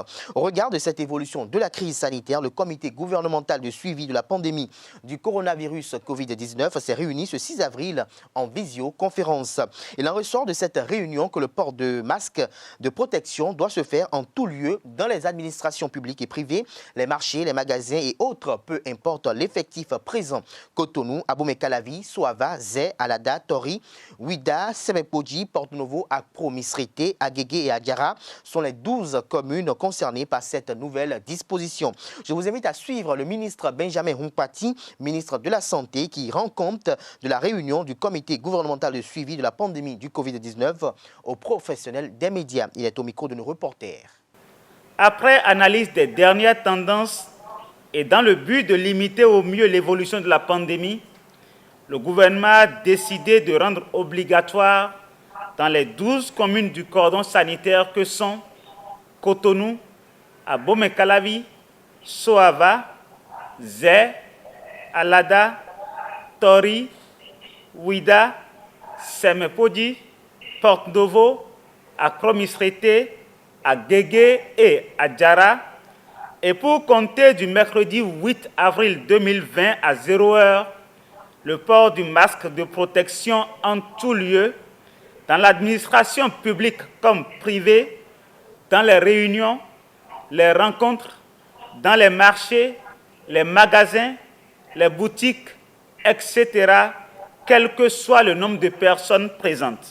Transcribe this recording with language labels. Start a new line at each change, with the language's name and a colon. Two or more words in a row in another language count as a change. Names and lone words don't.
French: Au regard de cette évolution de la crise sanitaire, le comité gouvernemental de suivi de la pandémie du coronavirus Covid-19 s'est réuni ce 6 avril en visioconférence. Il en ressort de cette réunion que le port de masque de protection doit se faire en tout lieu dans les administrations publiques et privées, les marchés, les magasins et autres, peu importe l'effectif présent. Cotonou, Abomey-Calavi, Soava, Zé, Alada, Tori, Ouida, Semepoji, Porto-Novo, Akpro, Misrete, Agégué et Adiara sont les 12 communes concernées par cette nouvelle disposition. Je vous invite à suivre le ministre Benjamin Humpati, ministre de la Santé, qui rend compte de la réunion du comité gouvernemental de suivi de la pandémie du Covid-19 aux professionnels des médias. Il est au micro de nos reporters. Après analyse des dernières tendances et dans le but de limiter au mieux l'évolution de la pandémie, le gouvernement a décidé de rendre obligatoire dans les 12 communes du cordon sanitaire que sont Cotonou, Abomey-Calavi, Soava, Zé, Alada, Tori, Ouida, Semepoji, Porto-Novo, Akpro Misrete, Agégué et Adiara. Et pour compter du mercredi 8 avril 2020 à 0h, le port du masque de protection en tout lieu, dans l'administration publique comme privée, dans les réunions, les rencontres, dans les marchés, les magasins, les boutiques, etc., quel que soit le nombre de personnes présentes.